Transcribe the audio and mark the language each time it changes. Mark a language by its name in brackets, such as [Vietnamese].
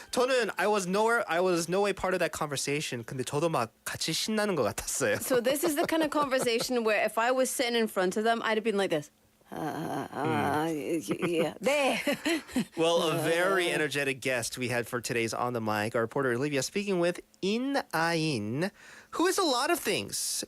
[Korean] 저는 [English] I was no way part of that conversation. [Korean] 근데 저도 막 같이 신나는 것 같았어요. [English] So this is the kind of conversation where if I was sitting in front of them, I'd have been like this. Yeah. [Korean] 네. [English] Well, a very energetic guest we had for today's On the Mic. Our reporter Olivia speaking with In Ain, who is a lot of things.